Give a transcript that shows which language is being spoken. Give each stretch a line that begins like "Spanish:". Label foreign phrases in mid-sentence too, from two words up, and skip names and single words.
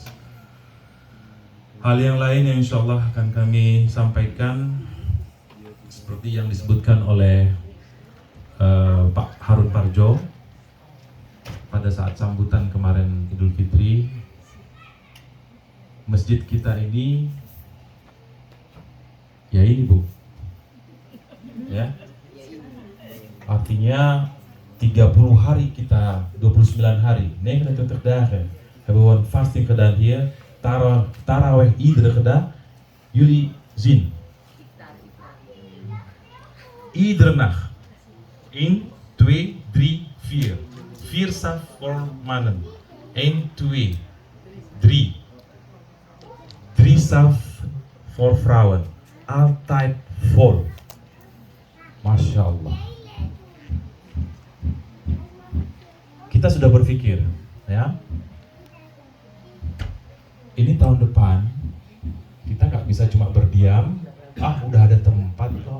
Indonesian: Hal yang lain yang
Arabic: إن شاء الله
Indonesian: akan kami sampaikan seperti yang disebutkan oleh Pak Harun Parjo pada saat sambutan kemarin Idul Fitri. Masjid kita ini, ya ini Bu, ya, artinya 30 hari kita, 29 hari,
Dutch: 29 dagen hebben we een fasting gedaan hier. Taraweh iedere dag. Jullie zien. Iedere nacht. 1, 2, 3, 4. 4 saf voor mannen. 1, 2, 3. 3 saf voor vrouwen. Altijd vol.
Arabic: ما شاء الله.
Indonesian: Kita sudah berpikir, ya. Ini tahun depan kita nggak bisa cuma berdiam, udah ada tempat kok.